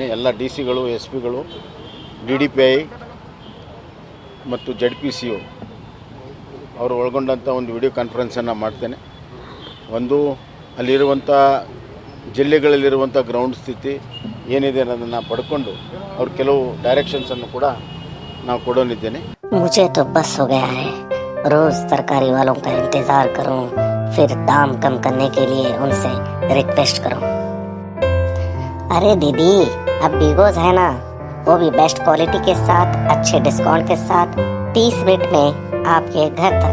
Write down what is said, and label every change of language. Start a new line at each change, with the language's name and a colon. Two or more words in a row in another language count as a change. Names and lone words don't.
Kannada: ಎಲ್ಲ DCಗಳು, SPಗಳು, DDPI ಮತ್ತು ZPCO ಅವರು ಒಳಗೊಂಡಂಥ ಒಂದು
English: video conference
Kannada: ಮಾಡ್ತೇನೆ. ಒಂದು ಅಲ್ಲಿರುವಂಥ ಜಿಲ್ಲೆಗಳಲ್ಲಿರುವಂಥ ಗ್ರೌಂಡ್ ಸ್ಥಿತಿ ಏನಿದೆ ಅನ್ನೋದನ್ನು ಪಡ್ಕೊಂಡು ಅವ್ರ ಕೆಲವು ಡೈರೆಕ್ಷನ್ಸನ್ನು ಕೂಡ ನಾವು ಕೊಡೋನಿದ್ದೇನೆ.
Hindi: मुझे तो बस हो गया है, रोज तरकारी वालों का इंतजार करूं, फिर दाम कम करने के लिए उनसे रिक्वेस्ट करूं. अरे दीदी, अब बिगोज है ना, वो भी
English: best quality
Hindi: के साथ, अच्छे डिस्काउंट के साथ, 30 मिनट में आपके घर तक।